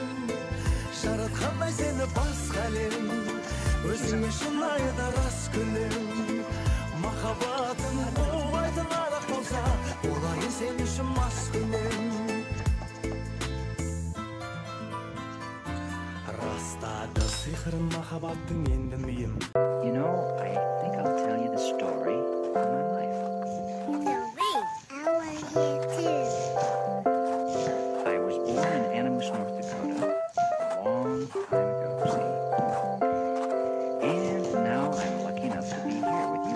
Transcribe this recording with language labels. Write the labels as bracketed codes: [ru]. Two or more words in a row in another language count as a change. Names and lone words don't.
[kk] Жаратқандай сені басқа әлем, өзіңе шынайы да рас күнем. Махаббатың болайтын арақ болса, болайын сен үшін мас күнем. Растады сиқырын махаббаттың енді миым. [en] You know, I think I'll tell you the story of my life. I want to hear too. I was born in Animus, North Dakota, a long time ago, see? And now I'm lucky enough to be here with you.